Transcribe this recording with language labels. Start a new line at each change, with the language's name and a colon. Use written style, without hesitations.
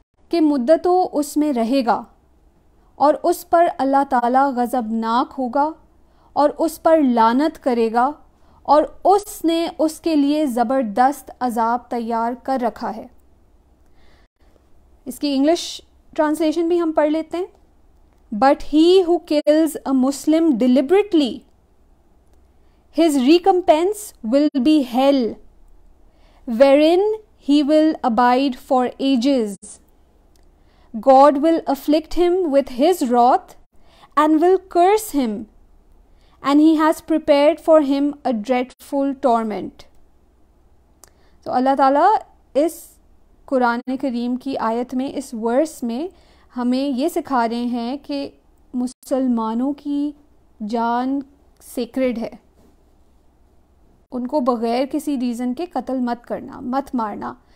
Urdu: کہ مدتوں اس میں رہے گا، اور اس پر اللہ تعالیٰ غضبناک ہوگا اور اس پر لعنت کرے گا، اور اس نے اس کے لیے زبردست عذاب تیار کر رکھا ہے. اس کی انگلش ٹرانسلیشن بھی ہم پڑھ لیتے ہیں.
English: But he who kills a Muslim deliberately, his recompense will be hell, wherein he will abide for ages. God will afflict him with his wrath and will curse him, and he has prepared for him a dreadful torment.
Urdu: تو اللہ تعالیٰ اس قرآن کریم کی آیت میں، اس ورس میں ہمیں یہ سکھا رہے ہیں کہ مسلمانوں کی جان سیکرڈ ہے، ان کو بغیر کسی ریزن کے قتل مت کرنا، مت مارنا.